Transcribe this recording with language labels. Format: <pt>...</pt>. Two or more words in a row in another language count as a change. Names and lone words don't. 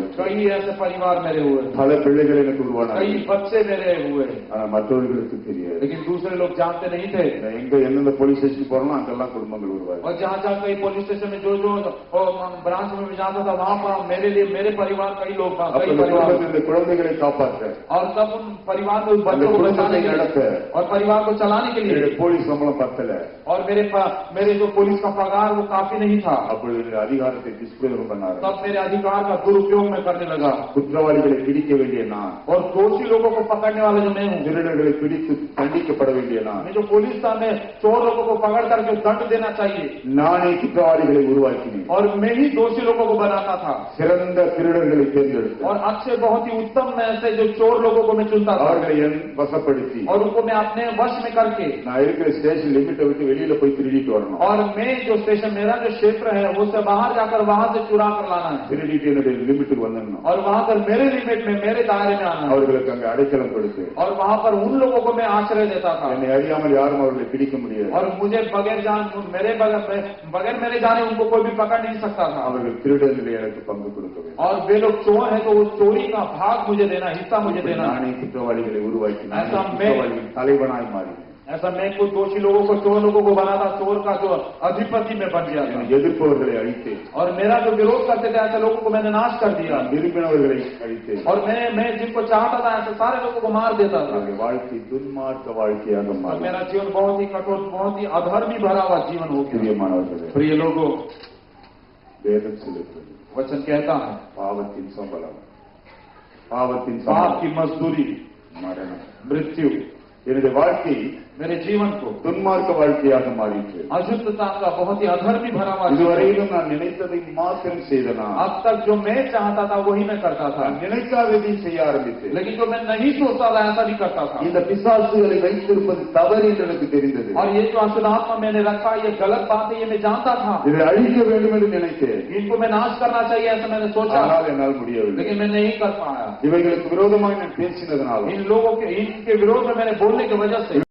<hi>कई ऐसे परिवार मेरे हुए,</hi> <ta>பல பிள்ளைகள் எனக்கு உருவானார்கள்.</ta> <hi>कई बच्चे मेरे हुए,</hi> <ta>ஆனா மற்றவர்களுக்கு தெரியாது.</ta> <hi>लेकिन दूसरे लोग जानते नहीं थे।</hi> <ta>நான் எங்க எந்தெந்த</ta> <en>police station</en> <ta>போறோமோ அங்கெல்லாம் குடும்பங்கள் உருவாயிருக்கு.</ta> <hi>और जहाँ जहाँ कई</hi> <en>police station</en> <hi>में जो ब्रांच में जाता था वहाँ पर मेरे लिए मेरे परिवार कई लोग</hi> <ta>அப்ப</ta> <hi>कई</hi> <ta>இந்த</ta> <hi>परिवार</hi> <ta>குடும்பத்தில் இந்த குழந்தைகளை காப்பாற்ற</ta> <hi>और तब उन परिवार को, उस</hi> <ta>அந்த</ta> <hi>बच्चों को</hi> <ta>குடும்பத்தை</ta> <hi>बचाने के लिए</hi> <ta>நடத்த</ta> <hi>और परिवार को चलाने के लिए</hi> <ta>என்னுடைய போலீஸ் சம்பளம் பத்தல.</ta> <hi>और मेरे जो पुलिस का पगार वो काफी नहीं था।</hi> <ta>அப்பொழுது என்னுடைய அதிகாரத்தை துஷ்பிரயோகம் பண்ணாரு.</ta> <hi>तब मेरे अधिकार का दुरुपयोग मैं करने लगा</hi> <ta>குற்றவாளிகளை பிடிக்க வேண்டிய நான்,</ta> <hi>और दोषी लोगों को पकड़ने वाला जो मैं हूँ,</hi> <ta>திருடர்களை பிடித்து தண்டிக்கப்பட வேண்டிய நான்,</ta> <hi>मैं जो पुलिस था, मैं चोर लोगों को पकड़ करके दंड देना चाहिए</hi> <ta>நானே குற்றவாளிகளை உருவாக்கினேன்.</ta> <hi>और मैं ही दोषी लोगों को बनाता था</hi> <ta>சிறந்த திருடர்களை தேர்ந்தெடுத்தேன்.</ta> <hi>और अच्छे बहुत ही उत्तम में से जो चोर लोगों को मैं चुनता था</hi> <ta>அவர்களை என் வசப்படுத்தி</ta> <hi>और उनको मैं अपने वश में करके</hi> <ta>நான் இருக்கிற</ta> <en>station limit</en> <ta>விட்டு வெளியில போய் திருடிட்டு வரணும்.</ta> <hi>और मैं जो स्टेशन, मेरा जो क्षेत्र है उससे बाहर जाकर वहां से चुरा कर लाना है</hi> <ta>திருடிட்டு என்னுடைய லிமிட்டுக்கு வந்துடணும்.</ta> <hi>और वहां पर मेरे लिमिट में, मेरे दायरे में आना है</hi> <ta>அவர்களுக்கு அங்க அடைக்கலம் கொடுத்து</ta> <hi>और वहां पर उन लोगों को मैं आश्रय देता था</hi> <ta>என்னை அறியாமல் யாரும் அவர்களை பிடிக்க முடியாது.</ta> <hi>और मुझे बगैर मेरे जाने उनको कोई भी पकड़ नहीं सकता था।</hi> <ta>அவர்கள் திருடர்களை எனக்கு பங்கு கொடுக்க வேண்டும்.</ta> <hi>और वे लोग चोर है तो वो चोरी का भाग मुझे देना, हिस्सा मुझे देना।</hi> <ta>நானே குற்றவாளிகளை உருவாக்கி நான்</ta> <hi>ऐसा</hi> <ta>குற்றவாளிகளின் தலைவனாய் மாறினேன்.</ta> <hi>ऐसा मैं कुछ दोषी लोगों को, चोर लोगों को बनाता, चोर का जो अधिपति में बन गया था</hi> <ta>என்னை எதிர்ப்பவர்களை அழித்தேன்.</ta> <hi>और मेरा जो विरोध करते थे ऐसे लोगों को मैंने नाश कर दिया</hi> <ta>நான் விரும்பினவர்களை அழித்தேன்.</ta> <hi>और मैं जिनको चाहता था ऐसे सारे लोगों को मार देता था</hi> <ta>என்னுடைய வாழ்க்கை துன்மார்க்க வாழ்க்கையாக</ta> <hi>और</hi> <ta>மாறியது.</ta> <hi>मेरा जीवन बहुत ही कठोर, बहुत ही अधर्मी भरा हुआ जीवन हो गया।</hi> <ta>பிரியமானவர்களே,</ta> <hi>प्रिय लोगों,</hi> <ta>வேதம் சொல்லுகிறது</ta> <hi>वचन कहता है</hi> <ta>பாவத்தின் சம்பளம், பாவத்தின்</ta> <hi>पाप</hi> <ta>சம்பளம்</ta> <hi>की मजदूरी</hi> <ta>மரணம்.</ta> <hi>मृत्यु।</hi> <ta>என்னுடைய வாழ்க்கை</ta> <hi>मेरे जीवन को</hi> <ta>துன்மார்க்க வாழ்க்கையாக மாறிற்று.</ta> <hi>अशुद्धता का, बहुत ही अधर्मी भरा हुआ जीवन।</hi> <ta>இதுவரையிலும் நான் நினைத்ததை மாத்திரம் செய்தனா,</ta> <hi>अब तक जो मैं चाहता था वही मैं करता था,</hi> <ta>நான் நினைக்காததையும் செய்ய ஆரம்பித்தேன்.</ta> <hi>लेकिन जो मैं नहीं सोचता था ऐसा नहीं करता था।</hi> <ta>இந்த பிசாசுகளை வைத்திருப்பது தவறு என்று எனக்கு தெரிந்தது.</ta> <hi>और ये जो अशुद्ध आत्मा मैंने रखा, ये गलत बात है, ये मैं जानता था।</hi> <ta>இதை अழிக்க வேண்டும் என்று निனைத்தேன்.</ta> <hi>इनको मैं नाश करना चाहिए ऐसा मैंने सोचा,</hi> <ta>ஆனால் என்னால் முடியவில்லை.</ta> <hi>लेकिन मैं नहीं कर पाया।</hi> <ta>இவைகளுக்கு விரோதமாக நான் பேசினதனாலும்</ta> <hi>इन लोगों के, इनके विरोध में मैंने बोलने की वजह से</hi>